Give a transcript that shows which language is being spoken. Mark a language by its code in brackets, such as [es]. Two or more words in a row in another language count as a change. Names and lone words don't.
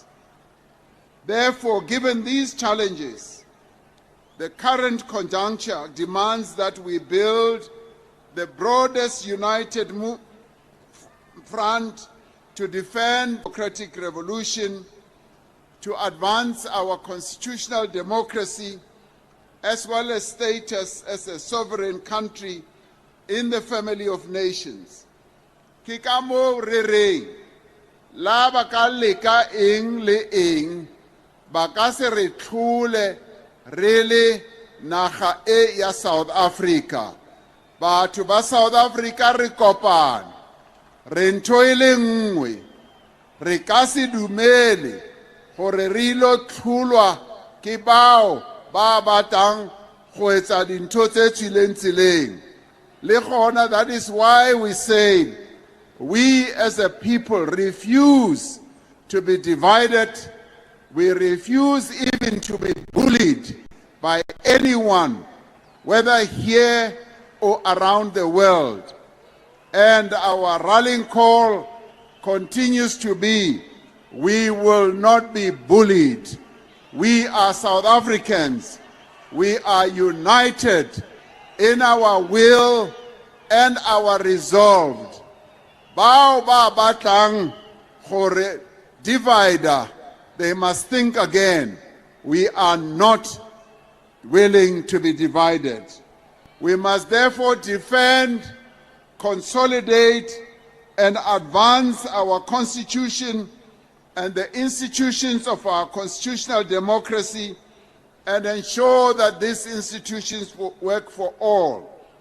[en] Therefore, given these challenges, the current conjuncture demands that we build the broadest united front to defend democratic revolution, to advance our constitutional democracy, as well as status as a sovereign country in the family of nations. [tn] Ke ka moo re reng, la ba ka leka eng le eng, ba ka se re tlhole re le naga e ya South Africa. Batho ba South Africa re kopane, re ntho e le nngwe, re ka se dumele gore re ilo tlholwa ke bao ba batang go etsa dintho tse tswileng tseleng. Le gona, [en] that is why we say we as a people refuse to be divided. We refuse even to be bullied by anyone, whether here or around the world. And our rallying call continues to be, we will not be bullied. We are South Africans. We are united in our will and our resolve. [tn] Bao ba batlang gore divider, [en] they must think again. We are not willing to be divided. We must therefore defend, consolidate, and advance our Constitution and the institutions of our constitutional democracy, and ensure that these institutions will work for all.